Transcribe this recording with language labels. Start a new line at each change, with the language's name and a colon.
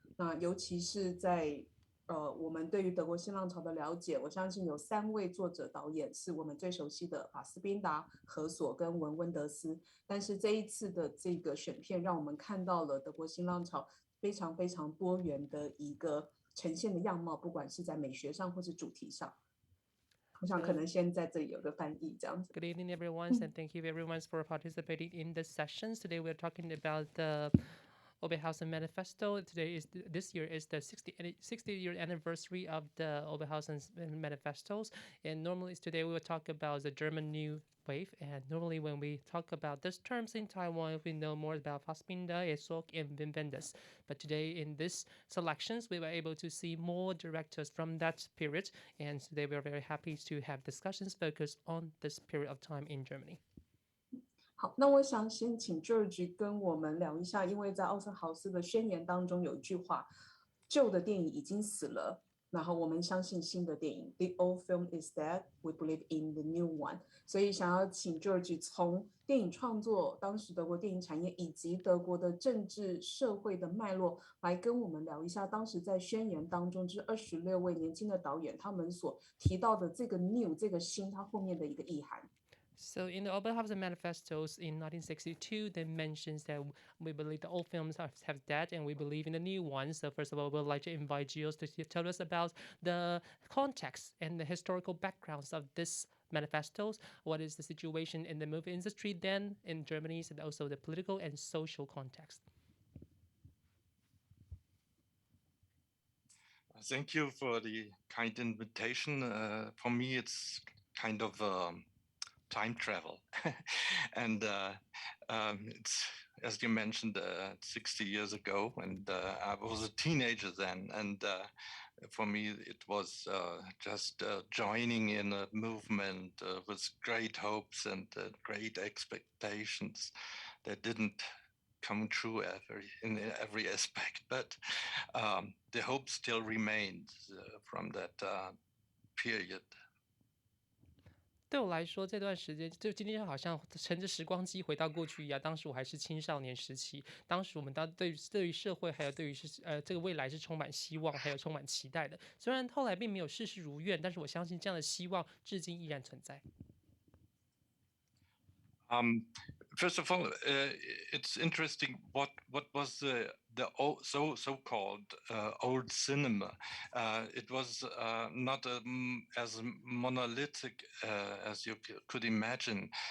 Chinese: 那尤其是在我们对于德国新浪潮的了解，我相信有3位作者导演是我们最熟悉的法斯宾达、何索跟文温德斯。但是这一次的这个选片，让我们看到了德国新浪潮非常非常多元的一个呈现的样貌，不管是在美学上或是主题上。我想可能先在这里有个翻译这样子。
English: Good evening, everyone, and thank you everyone for participating in the sessions. Today we're talking about the Oberhausen Manifesto. This year is the 60-year anniversary of the Oberhausen manifestos. And normally today we will talk about the German New Wave. And normally when we talk about these terms in Taiwan, we know more about Fassbinder, Esok, and Wim Wenders. But today in these selections, we were able to see more directors from that period. And today we are very happy to have discussions focused on this period of time in Germany.
Chinese: 好，那我想先请 George 跟我们聊一下，因为在奥森豪斯的宣言当中有一句话，旧的电影已经死了，然后我们相信新的电影
English: The old film is dead, we believe in the new one。
Chinese: 所以想要请 George 从电影创作，当时德国电影产业以及德国的政治社会的脉络，来跟我们聊一下当时在宣言当中这26位年轻的导演他们所提到的这个 new 这个新，它后面的一个意涵。
English: So in the Oberhausen manifestos in 1962, they mentions that we believe the old films have dead and we believe in the new ones. So first of all, we'd like to invite Gios to tell us about the context and the historical backgrounds of this manifestos. What is the situation in the movie industry then in Germany, and also the political and social context. Thank you for the kind invitation. For me, it's kind of time travel. And it's, as you mentioned, 60 years ago, and I was a teenager then. And for me, it was just joining in a movement with great hopes and great expectations that didn't come true in every aspect, but the hope still remains from that period.
Chinese: 对我来说，这段时间就今天好像乘着时光机回到过去一样。当时我还是青少年时期，当时我们对于社会还有对于这个未来是充满希望，还有充满期待的。虽然后来并没有事事如愿，但是我相信这样的希望至今依然存在。
English: First of all, it's interesting what was the so-called old cinema. It was not as monolithic as you could imagine.